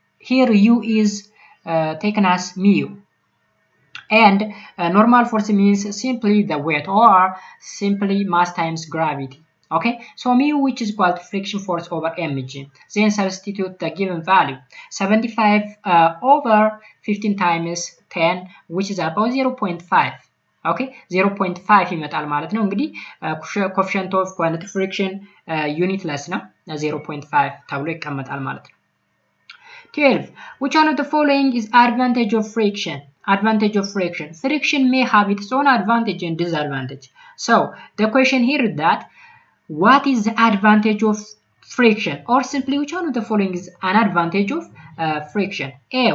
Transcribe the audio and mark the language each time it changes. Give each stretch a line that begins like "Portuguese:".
English: Here u is taken as mu and normal force means simply the weight or simply mass times gravity. Okay, so mu which is equal to friction force over mg. Then substitute the given value 75 over 15 times 10 which is about 0.5. okay 0.5
Amharic: ይመጣል ማለት ነው። እንግዲህ coefficient of kinetic friction unitless ነው 0.5 ተብሎ ይቀመጣል ማለት ነው። 12.
English: Which one of the following is advantage of friction? Advantage of friction. Friction may have its own advantage and disadvantage. So the question here is that what is the advantage of friction, or simply which one of the following is an advantage of friction? A.